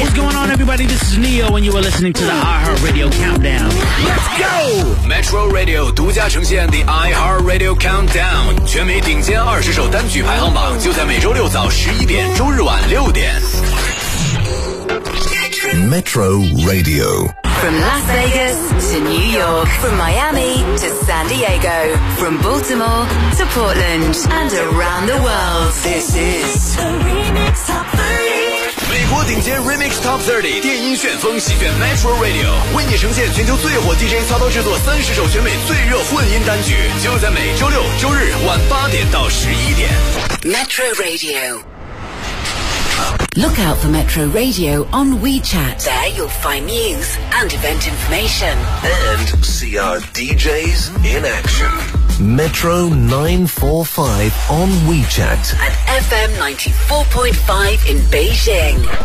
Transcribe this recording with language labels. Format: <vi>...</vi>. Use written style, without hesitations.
<en>What's going on, everybody? This is Neo and you are listening to the iHeart Radio Countdown. Let's go!</en> <zh>Metro Radio 独家呈现的iHeart Radio Countdown 全美顶尖20首单曲排行榜，就在每周六早11点，周日晚6点。</zh> <en>Metro Radio from Las Vegas to New York, from Miami to San Diego, from Baltimore to Portland and around the world. This is the remix top 30.</en> <zh>美国顶尖 remix top 30, 电音旋风席卷 Metro Radio, 为你呈现全球最火 DJ 操刀制作30首全美最热混音单曲，就在每周六、周日晚8点到11点。</zh> <en>Metro Radio. Look out for Metro Radio on WeChat. There you'll find news and event information. And see our DJs in action. Metro 945 on WeChat. At FM 94.5 in Beijing.</en>